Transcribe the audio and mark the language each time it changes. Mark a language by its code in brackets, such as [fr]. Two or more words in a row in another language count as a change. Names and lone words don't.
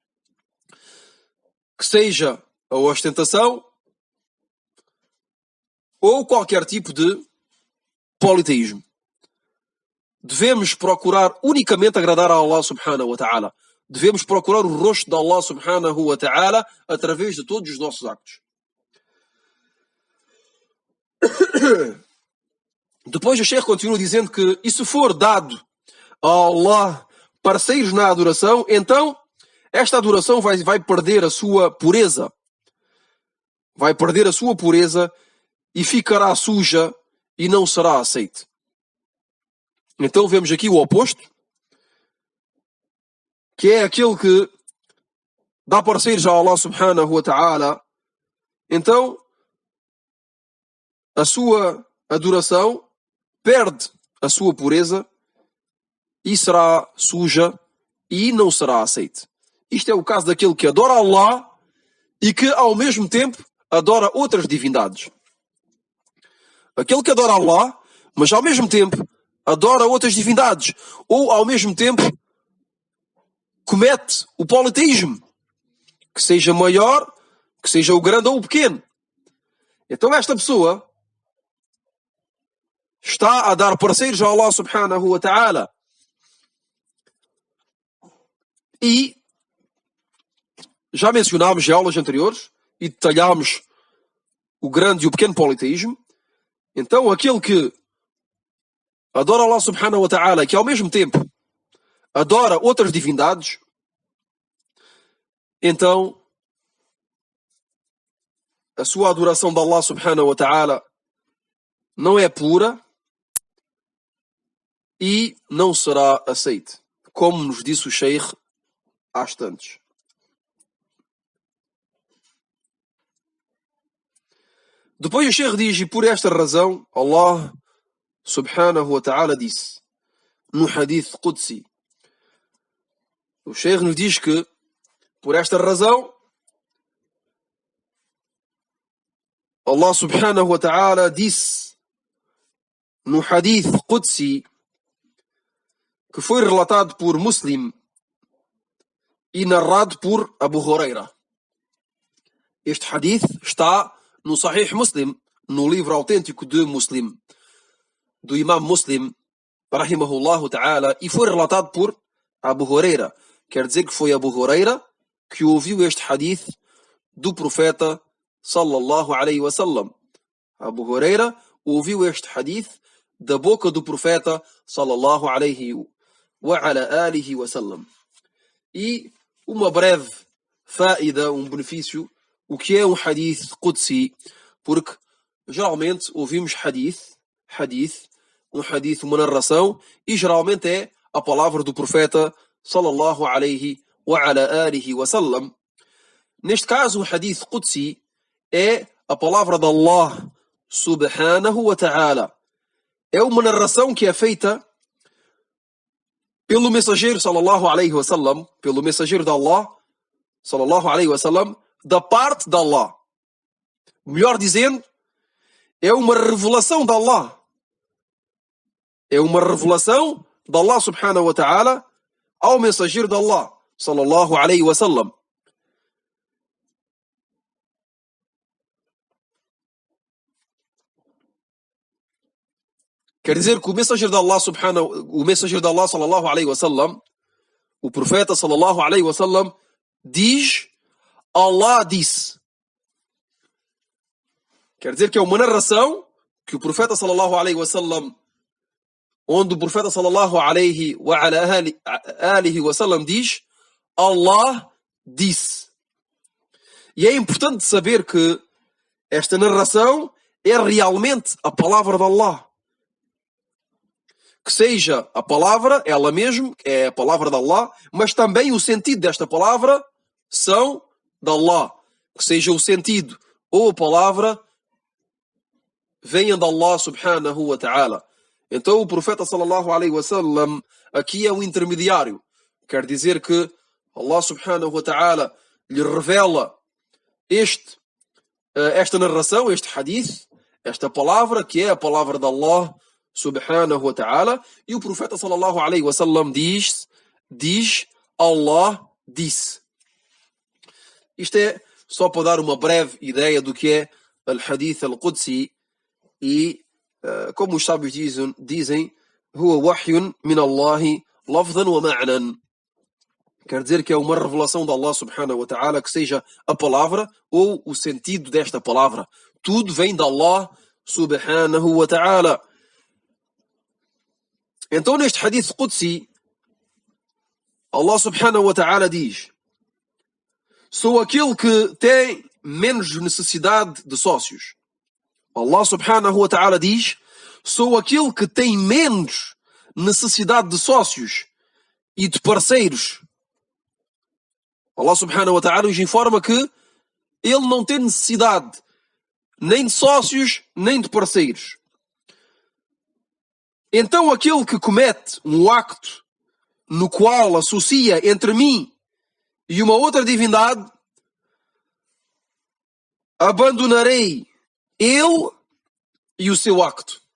[pt] Que seja a ostentação ou qualquer tipo de politeísmo. Devemos procurar unicamente agradar a Allah [ar] سبحانه وتعالى. [pt] Devemos procurar o rosto de Allah [ar] سبحانه وتعالى [pt] através de todos os nossos actos. Depois o Sheikh continua dizendo que, e se for dado a Allah parceiros na adoração, então esta adoração vai perder a sua pureza. Vai perder a sua pureza e ficará suja e não será aceite. Então vemos aqui o oposto, que é aquele que dá parceiros a Allah [ar] سبحانه وتعالى. [pt] Então a sua adoração perde a sua pureza e será suja e não será aceite. Isto é o caso daquele que adora Allah e que ao mesmo tempo adora outras divindades. Aquele que adora Allah, mas ao mesmo tempo adora outras divindades, ou ao mesmo tempo comete o politeísmo, que seja maior, que seja o grande ou o pequeno. Então esta pessoa está a dar parceiros a Allah [ar] سبحانه وتعالى. [pt] E já mencionámos em aulas anteriores e detalhámos o grande e o pequeno politeísmo. Então aquele que adora Allah [ar] سبحانه وتعالى, [pt] que ao mesmo tempo adora outras divindades, então a sua adoração de Allah [ar] سبحانه وتعالى [pt] não é pura e não será aceite, como nos disse o Sheikh há instantes. Depois o Sheikh diz, e por esta razão Allah [ar] سبحانه وتعالى [pt] disse no [ar] حديث قدسي. [pt] O Sheikh nos diz que por esta razão Allah [ar] سبحانه وتعالى [pt] disse no [ar] حديث قدسي, [pt] que foi relatado por Muslim e narrado por Abu Huraira. Este hadith está no Sahih Muslim, no livro autêntico de Muslim, do Imam Muslim, [ar] رحمه الله تعالى, [pt] e foi relatado por Abu Huraira. Quer dizer que foi Abu Huraira que ouviu este hadith do profeta [ar] صلى الله عليه وسلم. [pt] Abu Huraira ouviu este hadith da boca do profeta [ar] صلى الله عليه وعلى آله وسلم. [pt] E uma breve faida, um benefício, o que é um [ar] حديث قدسي, [pt] porque geralmente ouvimos hadith, uma narração, e geralmente é a palavra do profeta [ar] صلى الله عليه وعلى آله وسلم. [pt] Neste caso, o [ar] حديث قدسي [pt] é a palavra de Allah [ar] سبحانه وتعالى. [pt] É uma narração que é feita pelo mensageiro [ar] صلى الله عليه وسلم, [pt] pelo mensageiro de Allah [ar] صلى الله عليه وسلم, [pt] da parte de Allah. Melhor dizendo, é uma revelação de Allah. É uma revelação de Allah [ar] سبحانه وتعالى [pt] ao mensageiro de Allah [ar] صلى الله عليه وسلم. [pt] Quer dizer que o mensageiro de Allah [ar] صلى الله عليه وسلم, [pt] o profeta [ar] صلى الله عليه وسلم, [pt] diz, Allah disse. Quer dizer que é uma narração que o profeta [ar] صلى الله عليه وسلم, [pt] onde o profeta [ar] صلى الله عليه وعلى آله وسلم [pt] diz, Allah disse. E é importante saber que esta narração é realmente a palavra de Allah. Que seja a palavra, ela mesma, é a palavra de Allah, mas também o sentido desta palavra são de Allah. Que seja o sentido ou a palavra venha de Allah [ar] سبحانه وتعالى. [pt] Então o profeta [ar] صلى الله عليه وسلم [pt] aqui é um intermediário. Quer dizer que Allah [ar] سبحانه وتعالى [pt] lhe revela esta narração, este hadith, esta palavra, que é a palavra de Allah [ar] سبحانه وتعالى, [pt] e o profeta [ar] صلى الله عليه وسلم [pt] diz, Allah disse. Isto é só para dar uma breve ideia do que é [ar] الحديث القدسي, [pt] e como os sábios dizem, [ar] هو وحي من الله لفظا ومعنى. [pt] Quer dizer que é uma revelação de Allah [ar] سبحانه وتعالى, [pt] que seja a palavra ou o sentido desta palavra. Tudo vem de Allah [ar] سبحانه وتعالى. [pt] Então neste [ar] حديث قدسي, [pt] Allah [ar] سبحانه وتعالى [pt] diz: sou aquele que tem menos necessidade de sócios. Allah [ar] سبحانه وتعالى [pt] diz: sou aquele que tem menos necessidade de sócios e de parceiros. Allah [ar] سبحانه وتعالى [pt] nos informa que ele não tem necessidade nem de sócios, nem de parceiros. Então aquele que comete um acto no qual associa entre mim e uma outra divindade, abandonarei ele e o seu acto.